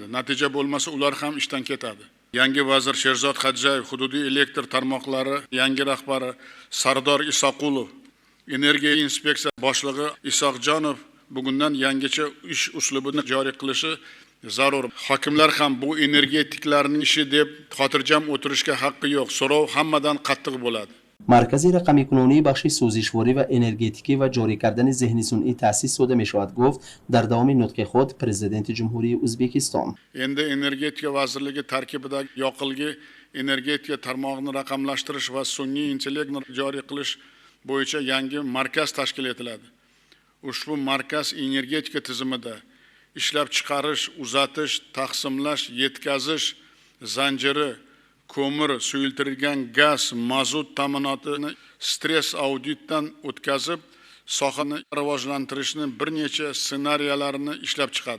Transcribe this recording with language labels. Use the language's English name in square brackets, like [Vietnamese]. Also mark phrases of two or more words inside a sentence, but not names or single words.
[Uzbek] Natija bo'lmasa ular ham ishdan ketadi. Yangi vazir Sherzod Xadjayev, hududiy elektr tarmoqlari yangi rahbari Sardor Isoqulov, energiya inspeksiya boshlig'i Isoqjonov bugundan yangicha ish uslubini joriy qilishi zarur. Hokimlar ham bu energetiklarning ishi deb xotirjam o'tirishga haqqi yo'q. So'rov hammadan qattiq bo'ladi. [Tajik] مرکز رقمی کنونی بخش سوزشواری و انرژتیکی و جاری کردن ذهن صنعی تأسیس شده می شود، گفت در دوام نطق خود پرزیدنت جمهوری ازبکستان. [Uzbek] Endi energetika vazirligi tarkibidagi yoqilg'i energetika tarmog'ini raqamlashtirish va sun'iy intellektni joriy qilish bo'yicha yangi markaz tashkil etiladi. Ushbu markaz energetika tizimida ishlab chiqarish, uzatish, taqsimlash, yetkazish zanjiri, ko'mir, suyultirilgan gaz, mazut ta'minotini stress auditdan o'tkazib, sohani rivojlantirishni bir necha ssenariylarini ishlab chiqadi.